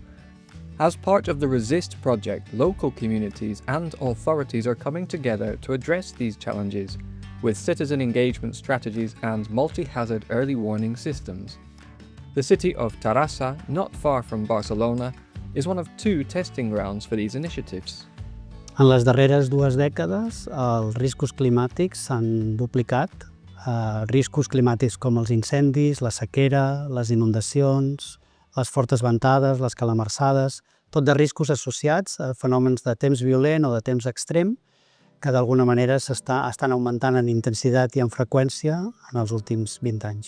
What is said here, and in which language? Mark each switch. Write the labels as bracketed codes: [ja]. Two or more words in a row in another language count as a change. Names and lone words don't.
[en] As part of the RESIST project, local communities and authorities are coming together to address these challenges with citizen engagement strategies and multi-hazard early warning systems. The city of Terrassa, not far from Barcelona, is one of 2 testing grounds for these initiatives. [ca] En les darreres 2 dècades, els riscos climàtics s'han duplicat. Riscos climàtics com els incendis, la sequera, les inundacions, les fortes ventades, les calamarsades, tot de riscos associats a fenòmens de temps violent o de temps extrem que d'alguna manera estan augmentant en intensitat i en freqüència en els últims 20 anys.